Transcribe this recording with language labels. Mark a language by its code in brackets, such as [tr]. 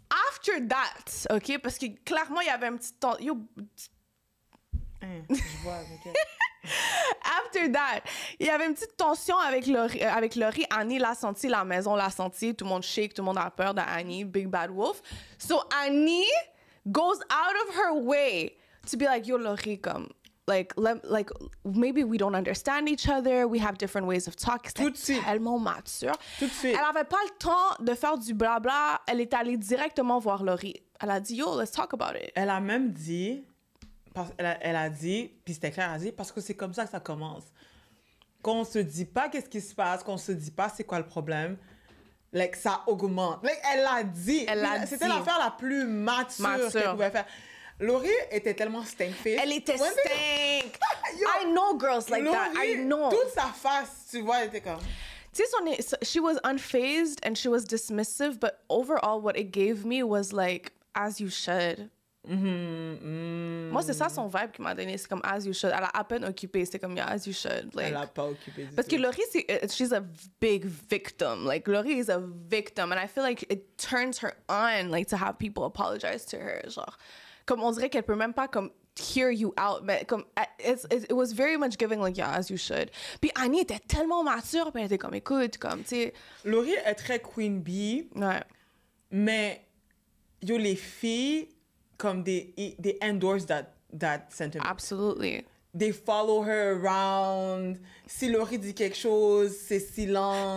[en] After that, OK, [fr] parce que clairement, il y avait un petit temps... Yo, Je vois avec elle. [en] after that, [fr] il y avait une petite tension avec Laurie. Annie l'a senti, la maison l'a senti. Tout le monde shake, tout le monde a peur d'Annie, Big Bad Wolf. [en] So Annie goes out of her way to be like, yo, Laurie, comme, like maybe we don't understand each other. We have different ways of talking. [fr] Tout de suite. Tellement mature. Tout de suite. Elle avait pas le temps de faire du blabla. Elle est allée directement voir Laurie. Elle a dit, [en] yo, let's talk about it. [fr] Elle a même dit... Elle a dit, puis c'était clair, elle a dit, parce que c'est comme ça que ça commence. Qu'on se dit pas qu'est-ce qui se passe, qu'on se dit pas c'est quoi le problème, like, ça augmente. Like, elle l'a dit. C'était l'affaire la plus mature qu'elle pouvait faire. Laurie était tellement stank-faced. Elle était stank. [en] I know girls like Laurie, that. I know. [fr] Toute sa face, tu vois, elle était comme... Tu sais, [en] she was unfazed and she was dismissive, but overall, what it gave me was like, as you should. [fr] Moi, c'est ça son vibe qui m'a donné. C'est comme, [en] as you should. [fr] Elle a à peine occupé. C'est comme, [en] yeah, as you should. Like, [fr] Elle a pas occupé du parce tout. [en] que Laurie, she's a big victim. Like, Laurie is a victim. And I feel like it turns her on, like, to have people apologize to her. [fr] Genre, comme on dirait qu'elle peut même pas, comme, [en] hear you out. [fr] Mais comme, [en] it was very much giving, like, yeah, as you should. [fr] Puis Annie était tellement mature. Puis elle était comme, écoute, comme, tu sais. Laurie est très queen bee. Ouais. Mais, yo, les filles... comme [en] they endorse that sentiment. Absolutely. They follow her around. [fr] Si Laurie dit quelque chose, c'est silence.